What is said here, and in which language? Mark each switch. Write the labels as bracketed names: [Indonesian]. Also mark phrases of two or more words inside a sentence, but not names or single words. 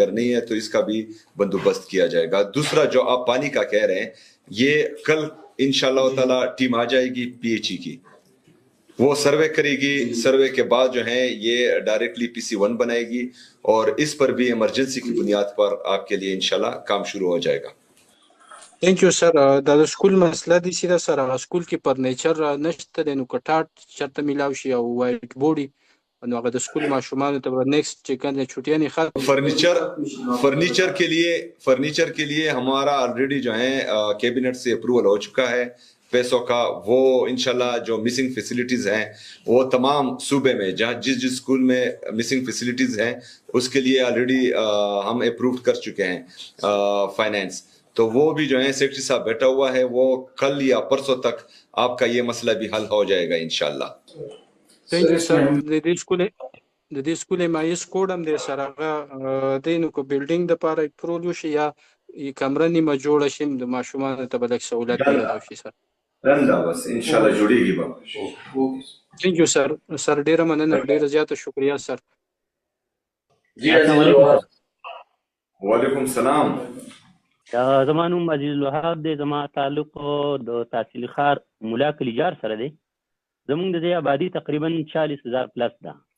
[Urdu] اگر نہیں ہے تو اس کا بھی بندوبست کیا جائے گا. دوسرا جو آپ پانی کا کہہ رہے ہیں، یہ کل [Arabic] انشاءاللہ تعالیٰ [Urdu] ٹیم آ جائے گی پی ایچ ای کی، وہ سروے کرے گی. سروے کے بعد جو ہے یہ ڈائریکٹلی پی سی 1 بنائے گی، اور اس پر بھی ایمرجنسی کی بنیاد پر آپ کے لیے [Arabic] انشاءاللہ [Urdu] کام شروع ہو جائے گا. [English] Thank you sir. [Pashto] دا د سکول مسله دي چې دا سر هغه سکول کې فرنیچر نشته دی، نو که ټاټ چېرته میلاو شي او [English] white board [Pashto] وي نو هغه د سکول ماشومانو ته به نیکسٹ چې کوم [Urdu] چھٹیاں ختم. فرنیچر کے لیے ہمارا آلریڈی جو ہے کیبنٹ سے اپروول ہو چکا ہے پیسوں کا. وہ [Arabic] انشاءاللہ [Urdu] جو [English] missing facilities [Urdu] ہیں وہ تمام صوبے میں جہاں جس اسکول میں [English] missing facilities [Urdu] ہیں اس کے لیے آلریڈی ہم اپروو کر چکے ہیں فائنینس. تو وہ بھی جو ہے سیکرٹری صاحب بیٹھا ہوا ہے، وہ کل یا پرسوں تک آپ کا یہ مسئلہ بھی حل ہو جائے گا [Arabic] انشاءاللہ. [English] Thank you sir. [Pashto] د دې سکول [English] EMIS code [Pashto] هم دی سر، هغه دی نو که بلډینګ دپاره اپروول وشي یا کمره نیمه جوړه شي د ماشومانو ته به لږ سهولت میلاو شي سر. [Urdu] بس [Arabic] انشاءاللہ [Urdu] جوڑے گی بابا. [English] Thank you sir. [Pashto] سر ډېره مننه، ډېره زیاته شکریہ سر. [Arabic] وعلیکم السلام. [Pashto] زما نوم عزیز الوهاب دی. زما تعلق د تحصیل ښار ملا کلیجار سره دی. زمونږ د دې آبادي تقریبا 40,000 پلس ده.